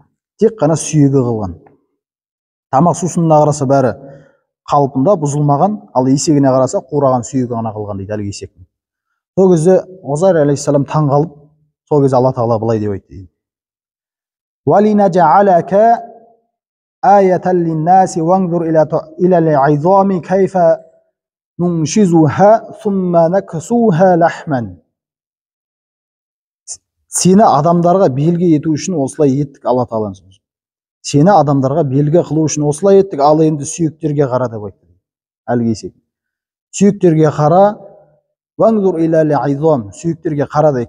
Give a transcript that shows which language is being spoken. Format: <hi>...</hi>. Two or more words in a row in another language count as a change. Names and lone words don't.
<kk>Тек қана сүйегі қалған. Тамақ сусынына қараса бәрі қалпында бұзылмаған, ал есегіне қараса қураған сүйегі ғана қалған дейді әлгі есектің. Сол кезде Ғузайр алейхиссалам таң қалып, сол кезде Алла тағала былай деп айтты.</kk> <ar>Валинажалака آية للناس وانظر إلى العظام كيف ننشزها ثم نكسوها لحما.</ar> <kk>Сені адамдарға белгі ету үшін осылай еттік, Алла Тағала. Сені адамдарға белгі қылу үшін осылай еттік, ал енді сүйектерге қара деп айтты. Әлгі есек. Сүйектерге қара,</kk> <ar>وانظر إلى العظام,</ar> <kk>сүйектерге қара дейді.</kk>